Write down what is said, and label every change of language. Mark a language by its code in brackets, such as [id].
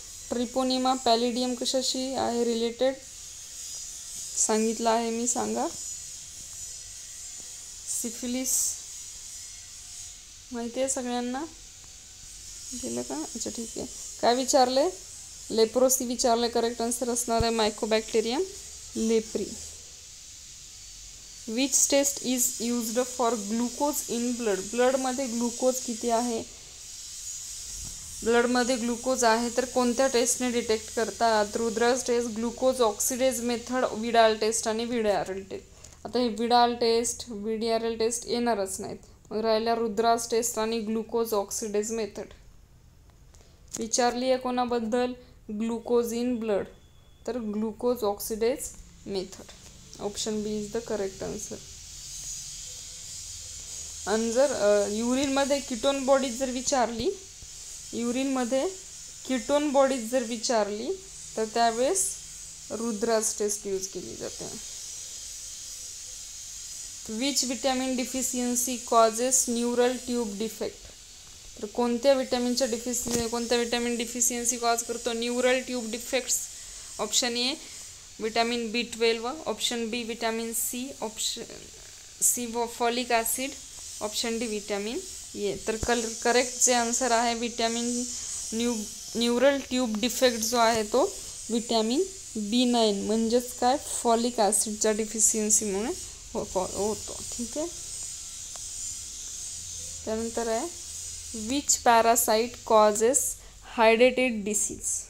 [mr] Treponema पॅलिडियम कशाशी आहे related सांगितलं आहे मी, सांगा. सिफिलिस माहिती आहे सगळ्यांना, गेलं का? अच्छा ठीक आहे. काय विचारले? लेप्रोसी विचारले. करेक्ट आन्सर असणार आहे Mycobacterium leprae. [en] Which test is used for glucose in blood. [mr] ब्लडमध्ये glucose किती आहे? ब्लडमध्ये ग्लुकोज आहे तर कोणत्या टेस्टने डिटेक्ट करतात? Rudras taste, glucose oxidase method, Widal taste आणि विडीआरएल टेस्ट. आता हे विडाल टेस्ट विडीआरएल टेस्ट येणारच नाहीत, मग राहिल्या रुद्रास टेस्ट आणि ग्लुकोज ऑक्सिडेज मेथड. विचारली आहे कोणाबद्दल? ग्लुकोज इन ब्लड, तर glucose oxidase method. [en] Option B is the correct answer. [mr] आणि जर युरिनमध्ये कीटोन बॉडीज जर विचारली, युरिनमध्ये कीटोन बॉडीज जर विचारली तर त्यावेळेस रुद्रास टेस्ट यूज केली जाते. [en] Which vitamin deficiency causes neural tube defect. [mr] तर कोणत्या विटॅमिन डिफिशियन्सी कॉज करतो neural tube defects? Option A vitamin B12, option B vitamin C, option C folic acid, option D vitamin A. तर correct जे answer आहे vitamin neural tube defect जो आहे तो vitamin B9 म्हणजेच काय फॉलिक ॲसिडच्या डिफिशियन्सीमुळे होतो. ठीक आहे. त्यानंतर आहे [en] Which parasite causes hydrated disease.